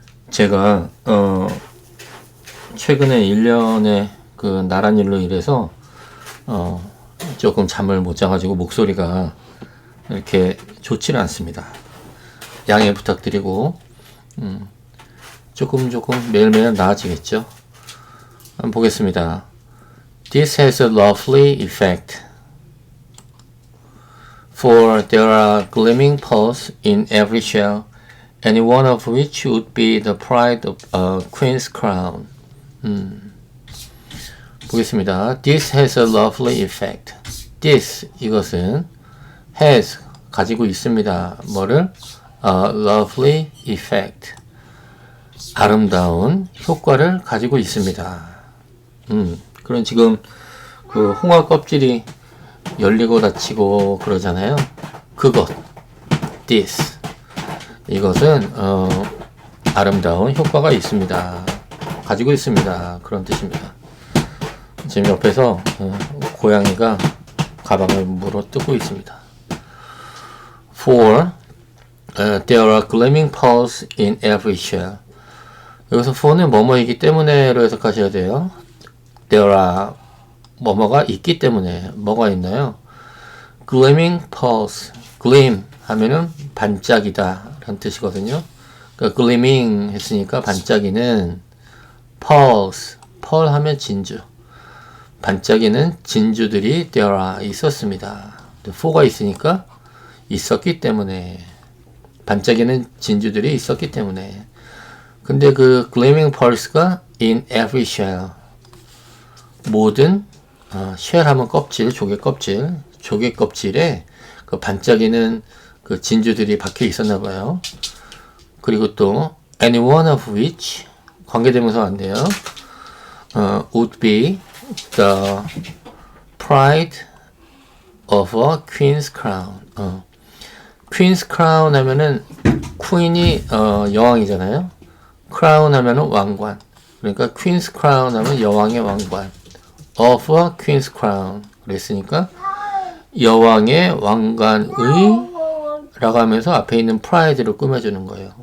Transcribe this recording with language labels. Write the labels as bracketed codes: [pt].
[ko] 제가 최근에 1년에 그 나란 일로 인해서 조금 잠을 못 자가지고 목소리가 이렇게 좋지는 않습니다. 양해 부탁드리고 조금 매일매일 나아지겠죠. 한번 보겠습니다. [en] This has a lovely effect, for there are gleaming pearls in every shell, any one of which would be the pride of a queen's crown. [ko] 보겠습니다. [en] This has a lovely effect. [ko] This, 이것은 has, 가지고 있습니다. 뭐를? [en] A lovely effect. [ko] 아름다운 효과를 가지고 있습니다. 그럼 지금 그 홍합 껍질이 열리고 닫히고 그러잖아요. 그것, this, 이것은 아름다운 효과가 있습니다. 가지고 있습니다. 그런 뜻입니다. 지금 옆에서 고양이가 가방을 물어 뜯고 있습니다. [en] For there are gleaming pearls in every shell. [ko] 여기서 for는 뭐뭐이기 때문에로 해석하셔야 돼요. [en] There are [ko] 뭐뭐가 있기 때문에. 뭐가 있나요? [en] Gleaming pearls. [ko] Gleam 하면은 반짝이다 라는 뜻이거든요. 그러니까 gleaming 했으니까 반짝이는 pearls. pearl 하면 진주. 반짝이는 진주들이 there are 있었습니다. for가 있으니까 있었기 때문에. 반짝이는 진주들이 있었기 때문에. 근데 그 [en] gleaming pearls [ko] 가 [en] in every shell. [ko] 모든 shell 하면 껍질, 조개 껍질, 조개 껍질에 그 반짝이는 그 진주들이 박혀 있었나 봐요. 그리고 또 [en] any one of which [ko] 관계대명사 안 돼요. [en] would be the pride of a queen's crown. [ko] queen's crown 하면은 queen이 여왕이잖아요. crown 하면은 왕관. 그러니까 queen's crown 하면 여왕의 왕관. [en] of a queen's crown. [ko] 그랬으니까 여왕의 왕관의 라고 하면서 앞에 있는 pride를 꾸며주는 거예요.